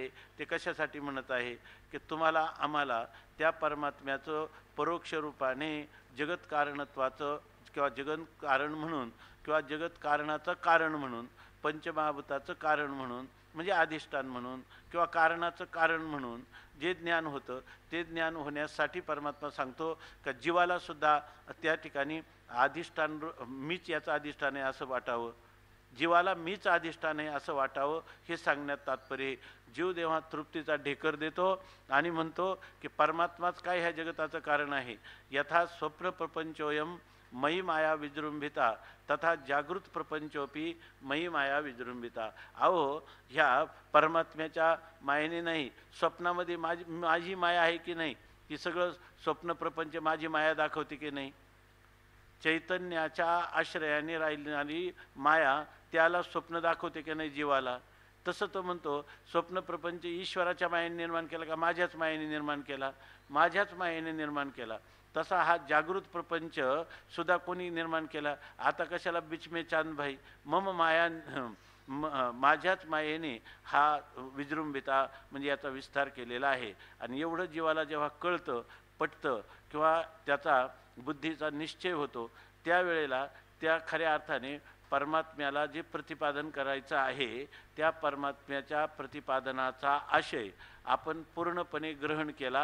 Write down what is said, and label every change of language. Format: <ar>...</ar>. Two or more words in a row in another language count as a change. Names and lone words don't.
<mr>ते कशासाठी म्हणत आहे की तुम्हाला आम्हाला त्या परमात्म्याचं परोक्ष रूपाने जगत कारणत्वाचं किंवा जगत कारण म्हणून किंवा जगत कारणाचं कारण म्हणून, पंचमहाभूताचं कारण म्हणून म्हणजे अधिष्ठान म्हणून किंवा कारणाचं कारण म्हणून जे ज्ञान होतं ते ज्ञान होण्यासाठी परमात्मा सांगतो का जीवाला सुद्धा त्या ठिकाणी अधिष्ठान मीच याचं अधिष्ठान आहे असं वाटावं, जीवाला मीच अधिष्ठान आहे असं वाटावं हे सांगण्यात तात्पर्य. जीव जेव्हा तृप्तीचा ढेकर देतो आणि म्हणतो की परमात्माच काय ह्या जगताचं कारण आहे,</mr> <sa>यथा स्वप्न प्रपंचोयम मयी माया विजृंभिता तथा जागृत प्रपंचोपी मयी माया विजृंभिता.</sa> <mr>अहो ह्या परमात्म्याच्या मायेने नाही, स्वप्नामध्ये माझी माया आहे की नाही, ही सगळं स्वप्न प्रपंच माझी माया दाखवते की नाही. चैतन्याच्या आश्रयाने राहिलेली माया त्याला स्वप्न दाखवते की नाही जीवाला. तसं तो म्हणतो स्वप्न प्रपंच ईश्वराच्या मायेने निर्माण केला का माझ्याच मायेने निर्माण केला? माझ्याच मायेने निर्माण केला. तसा हा जागृत प्रपंच सुद्धा कोणी निर्माण केला? आता कशाला</mr> <hi>बीच में चांद भाई,</hi> <sa>मम माया</sa> <mr>माझ्याच मायेने हा विजृंभिता म्हणजे याचा विस्तार केलेला आहे. आणि एवढं जीवाला जेव्हा कळतं, पटतं किंवा त्याचा बुद्धीचा निश्चय होतो त्यावेळेला त्या खऱ्या अर्थाने परमात्म्याला जे प्रतिपादन करायचं आहे त्या परमात्म्याच्या प्रतिपादनाचा आशय आपण पूर्णपणे ग्रहण केला.</mr>